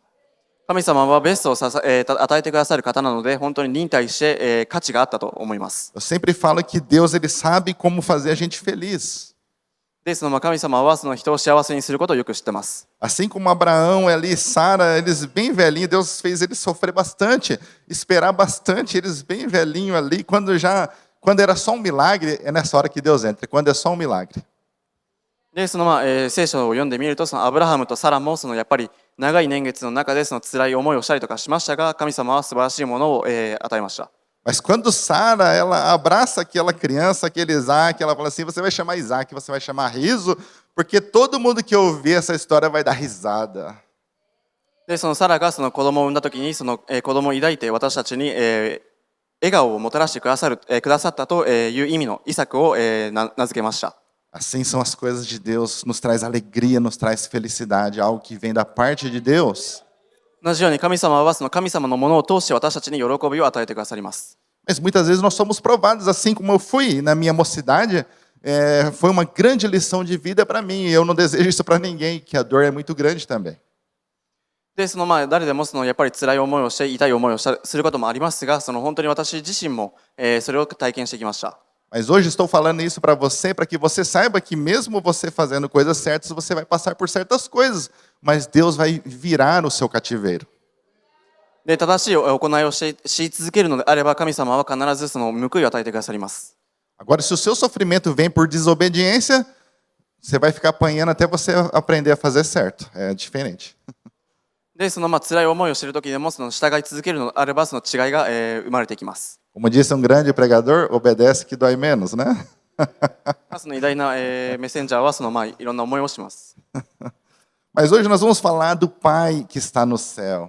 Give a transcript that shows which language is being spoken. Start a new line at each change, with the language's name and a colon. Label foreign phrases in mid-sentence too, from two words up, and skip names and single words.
Japanese: 神様はベストを与えてくださる方なので、本当に忍耐して、価値があったと思います。
Portuguese: Eu sempre falo que Deus ele sabe como fazer a gente feliz.
Japanese: で、その神様はその人を幸せにすることをよく知ってます。
Portuguese: Assim como Abraão ali, Sara, eles bem velhinhos, Deus fez eles sofrer bastante, esperar bastante, eles bem velhinhos ali, quando era só um milagre, é nessa hora que Deus entra, quando é só um milagre.
Japanese: で、その聖書を読んでみると、そのアブラハムとサラもそのやっぱり長い年月の中でその辛い思いをしたりとかしましたが、神様は素晴らしいものを、与えました。
Portuguese: Mas quando Sara, ela abraça aquela criança, aquele Isaac, ela fala assim, você vai chamar Isaac, você vai chamar Riso, porque todo mundo que ouvir essa história vai dar risada.
Japanese: で、そのサラがその子供を産んだ時に、その子供を抱いて私たちに、笑顔をもたらしてくださったという意味のイサクを、名付けました。
Portuguese: Assim são as coisas de Deus, nos traz alegria, nos traz felicidade, algo que vem da parte de Deus.
Japanese: 同じように神様はその神様のものを通して私たちに喜びを与えてくださります。
Portuguese: Mas muitas vezes nós somos provados, assim como eu fui na minha mocidade, foi uma grande lição de vida para mim, e eu não desejo isso para ninguém, que a dor é muito grande também.
Japanese: で、その誰でもそのやっぱり辛い思いをして痛い思いをすることもありますが、その本当に私自身も、それを体験してきました。
Portuguese: Mas hoje estou falando isso para que você saiba que mesmo você fazendo coisas certas, você vai passar por certas coisas, mas Deus vai virar o seu cativeiro.
Japanese: で、正しい行いをし続けるのであれば、神様は必ずその報いを与えてくださります。
Portuguese: Agora, se o seu sofrimento vem por desobediência, você vai ficar apanhando até você aprender a fazer certo. É diferente.
Japanese: で、その辛い思いをしている時でもその従い続けるのであれば、その違いが、生まれてきます。
Portuguese: Como disse um grande pregador, obedece que dói menos, né?
Japanese: その偉大な、メッセンジャーはそのいろんな思いをします。
Portuguese: Mas hoje nós vamos falar do Pai que está no céu.